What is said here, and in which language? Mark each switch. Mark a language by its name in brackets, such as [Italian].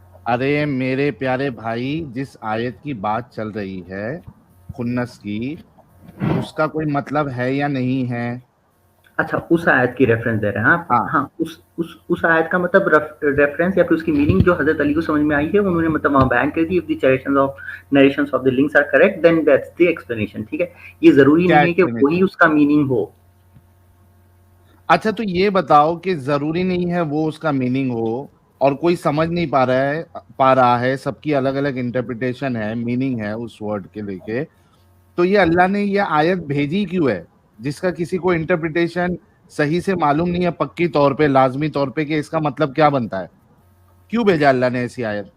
[Urdu] ارے میرے پیارے بھائی، جس آیت کی بات چل رہی ہے خنس کی، اس کا کوئی مطلب ہے یا نہیں ہے؟ اچھا اس آیت کی ریفرنس دے رہے ہیں آپ. ہاں، ہاں اس آیت کا مطلب ریفرنس یا پھر اس کی میننگ جو حضرت علی کو سمجھ میں آئی ہے انہوں نے مطلب وہاں بیان کر دی. [English] if the narrations of the links are correct then that's the explanation. [Urdu] ٹھیک ہے. یہ ضروری کیا نہیں ہے کہ [English] explanation؟ [Urdu] وہی اس کا میننگ ہو. اچھا تو یہ بتاؤ کہ ضروری نہیں ہے وہ اس کا میننگ ہو اور کوئی سمجھ نہیں پا رہا ہے، سب کی الگ الگ انٹرپریٹیشن ہے، میننگ ہے اس ورڈ کے لے کے، تو یہ اللہ نے یہ آیت بھیجی کیوں ہے جس کا کسی کو انٹرپریٹیشن صحیح سے معلوم نہیں ہے پکی طور پہ، لازمی طور پہ، کہ اس کا مطلب کیا بنتا ہے؟ کیوں بھیجا اللہ نے ایسی آیت؟